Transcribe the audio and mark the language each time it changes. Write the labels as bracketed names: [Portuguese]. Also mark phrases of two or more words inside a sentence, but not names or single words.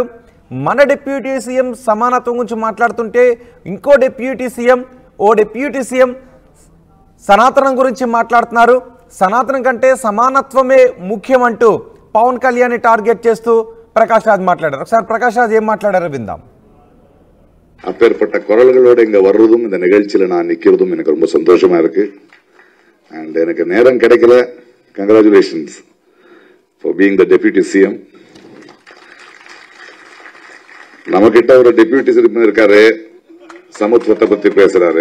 [Telugu] మన [English] deputy CM [Telugu] సమానత్వం గురించి మాట్లాడుతుంటే ఇంకో [English] deputy CM [Telugu] ఓ [English] deputy CM [Telugu] సనాతనం గురించి మాట్లాడుతున్నారు, సనాతనం కంటే సమానత్వమే ముఖ్యం అంటూ పవన్ కళ్యాణ్ని టార్గెట్ చేస్తూ ప్రకాష్ రాజ్ మాట్లాడారు. ఒకసారి ప్రకాష్ రాజ్ ఏం మాట్లాడారో విందాం. [Tamil] அப்பேற்பட்ட குரல்களோடு இங்க வர்றதும் இந்த நிகழ்ச்சியில நான் நிக்கிறதும் எனக்கு ரொம்ப சந்தோஷமா இருக்கு. அண்ட் எனக்கு நேரம் கிடைக்கல. [English] congratulations for being the deputy CM. [Tamil] நம்மகிட்ட ஒரு [English] deputy CM [Tamil] இருக்காரு, சமத்துவத்தை பத்தி பேசுறாரு.